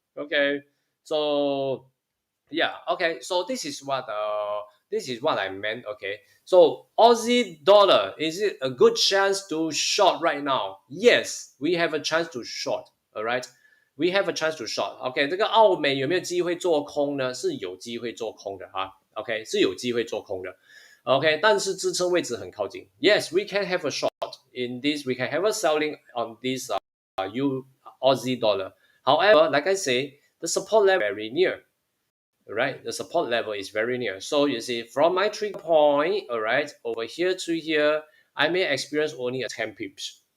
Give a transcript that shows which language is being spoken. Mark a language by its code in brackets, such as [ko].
[en] Okay, so yeah, okay, so this is what I meant. Okay, so Aussie dollar, is it a good chance to short right now? Yes, we have a chance to short. All right, we have a chance to short. [zh] OK， 这个澳美有没有机会做空呢？是有机会做空的哈。 OK， 是有机会做空的。OK， 但是支撑位置很靠近。 [en] Yes, we can have a short in this. We can have a selling on this Aussie dollar. However, like I say, the support level very near. Right, the support level is very near. So you see, from my trigger point, all right, over here to here, I may experience only a 10 pips.